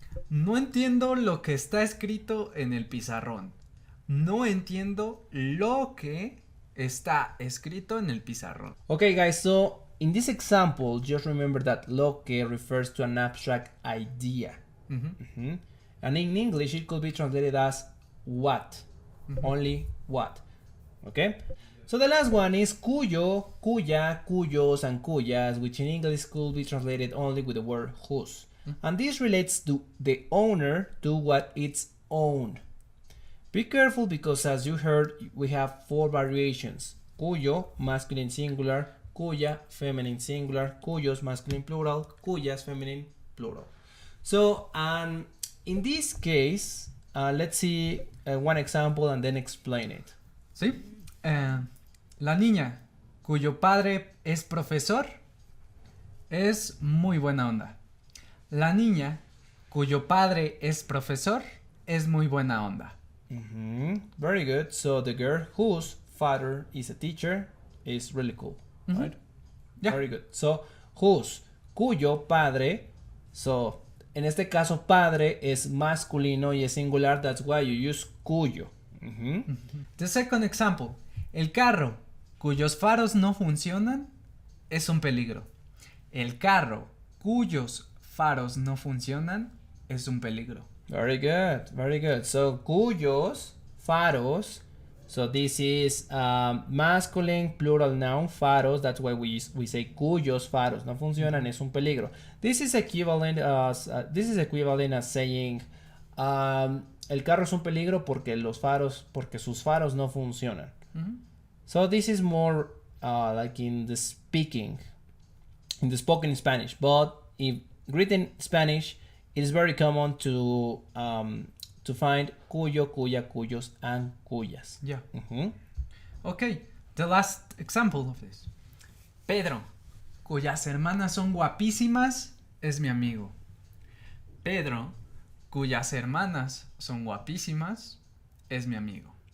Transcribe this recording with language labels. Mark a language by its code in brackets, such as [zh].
[es] No entiendo lo que está escrito en el pizarrón. No entiendo lo que está escrito en el pizarrón. [en] Okay, guys, so in this example, just remember that lo que refers to an abstract idea. And in English, it could be translated as what. Only what. Okay, so the last one is cuyo, cuya, cuyos, and cuyas, which in English could be translated only with the word whose. And this relates to the owner to what it's owned. Be careful because as you heard, we have 4 variations. Cuyo, masculine singular, cuya, feminine singular, cuyos, masculine plural, cuyas, feminine plural. So, in this case, let's see one example and then explain it. [es] Sí. La niña cuyo padre es profesor es muy buena onda. La niña cuyo padre es profesor es muy buena onda. [en] Very good. So the girl whose father is a teacher is really cool, right? Yeah. Very good. So whose, [es] cuyo padre. So en este caso padre es masculino y es singular. [en] That's why you use cuyo. The second example. [es] El carro cuyos faros no funcionan es un peligro. El carro cuyos faros no funcionan es un peligro. [en] Very good, very good. So, [es] cuyos faros [en] So this is masculine plural noun faros. That's why we say [es] cuyos faros. No funcionan, es un peligro. [en] This is equivalent as saying [es] el carro es un peligro porque sus faros no funcionan. [en] So this is more like in the spoken Spanish. But in written Spanish, it is very common to find cuyo, cuya, cuyos, and cuyas. Yeah. Okay, the last example of this. [es] Pedro, cuyas hermanas son guapísimas, es mi amigo. Pedro, cuyas hermanas son guapísimas, es mi amigo.